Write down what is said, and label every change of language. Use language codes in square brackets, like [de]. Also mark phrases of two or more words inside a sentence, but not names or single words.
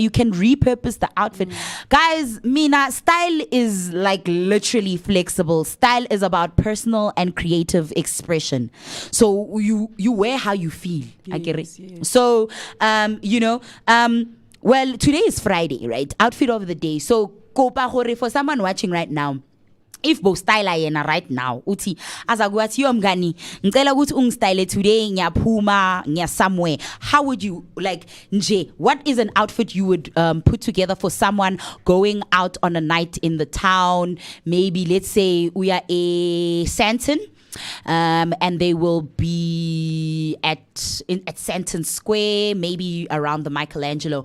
[en] You can repurpose the outfit. Guys, Mina, style is like literally flexible. Style is about personal and creative expression. So you wear how you feel. I get it. Yes. So, well, today is Friday, right? Outfit of the day. So, [st] kopa hore [en] for someone watching right now. If bo style ayena right now, [zu] uthi azakwathi yo mngani, ngicela ukuthi ungstyle today ngiyaphuma ngiya somewhere. [en] How would you like nje? What is an outfit you would put together for someone going out on a night in the town? Maybe let's say we are a Santon. and they will be at Sandton Square, maybe around the Michelangelo.